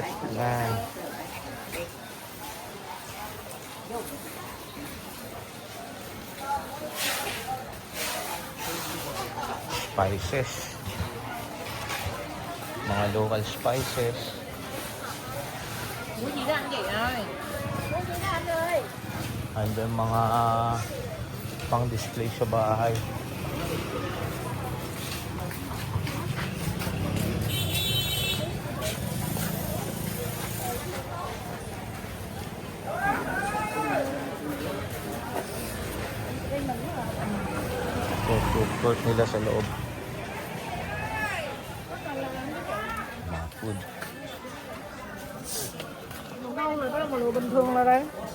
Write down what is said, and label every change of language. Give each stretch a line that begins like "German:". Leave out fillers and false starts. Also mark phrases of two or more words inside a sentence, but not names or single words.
Filipino: Yan. Spices. Mga local spices.
Vietnamese: ra ăn gì ơi. Mua gì ra anh ơi.
Filipino: Andun mga pang display sa bahay. So,
English: food court
Filipino: nila sa loob. Mga food.
Vietnamese: Đâu rồi đó mà lụa bình thường là đây.